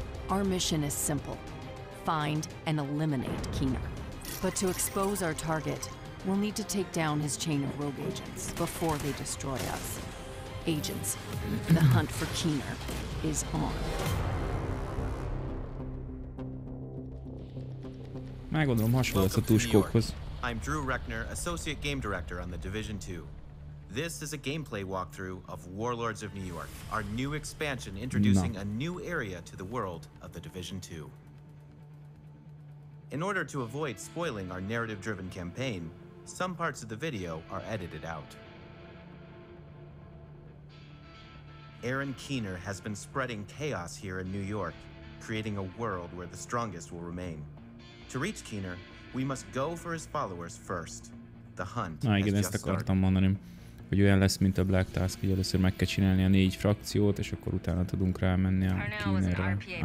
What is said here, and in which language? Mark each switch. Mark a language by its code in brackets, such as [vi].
[en] Our mission is simple: find and eliminate Keener. But to expose our target, we'll need to take down his chain of rogue agents before they destroy us. Agents, the hunt for Keener is on. [hu] Megmondom, hasonló a túskókhoz. [en] I'm Drew Reckner, Associate Game Director on the Division 2. This is a gameplay walkthrough of Warlords of New York, our new expansion introducing a new area to the world of the Division 2. In order to avoid spoiling our narrative-driven campaign, some parts of the video are edited out. Aaron Keener has been spreading chaos here in New York, creating a world where the strongest will remain. To reach Keener, we must go for his followers first. The hunt has [hu] igen, ezt akartam mondani, hogy olyan lesz, mint a Black Task, hogy először meg kell csinálni a 4 frakciót, és akkor utána tudunk rámenni a Keenerre.